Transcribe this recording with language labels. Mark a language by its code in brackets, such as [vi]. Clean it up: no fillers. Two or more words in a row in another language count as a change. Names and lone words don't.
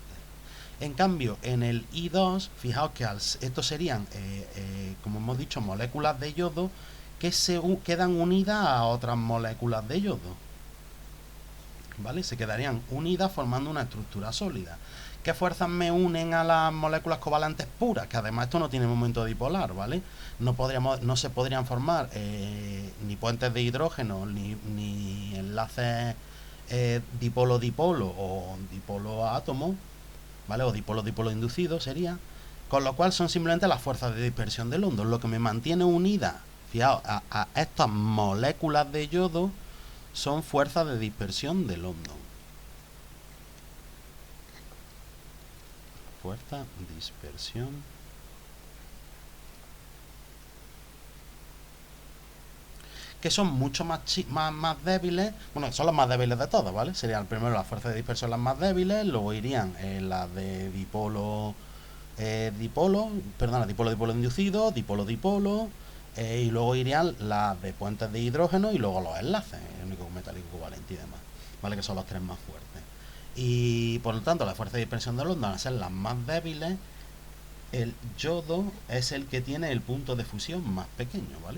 [es] En cambio, en el I2, fijaos que estos serían, como hemos dicho, moléculas de yodo que quedan unidas a otras moléculas de yodo, ¿vale? Se quedarían unidas formando una estructura sólida. ¿Qué fuerzas me unen a las moléculas covalentes puras? Que además esto no tiene momento dipolar, ¿vale? No se podrían formar ni puentes de hidrógeno, ni enlaces dipolo-dipolo o dipolo-átomo, ¿vale? O dipolo-dipolo inducido sería, con lo cual son simplemente las fuerzas de dispersión del hondo. Lo que me mantiene unida, fijaos, a estas moléculas de yodo son fuerzas de dispersión del hondo. Fuerza, dispersión. Que son mucho más débiles, bueno, son las más débiles de todas, ¿vale? Serían primero las fuerzas de dispersión las más débiles, luego irían las de dipolo, dipolo-dipolo inducido, dipolo-dipolo, y luego irían las de puentes de hidrógeno y luego los enlaces, iónico, metálico, covalente y demás, ¿vale? Que son los tres más fuertes. Y por lo tanto, las fuerzas de dispersión del hondo van a ser las más débiles. El yodo es el que tiene el punto de fusión más pequeño, ¿vale?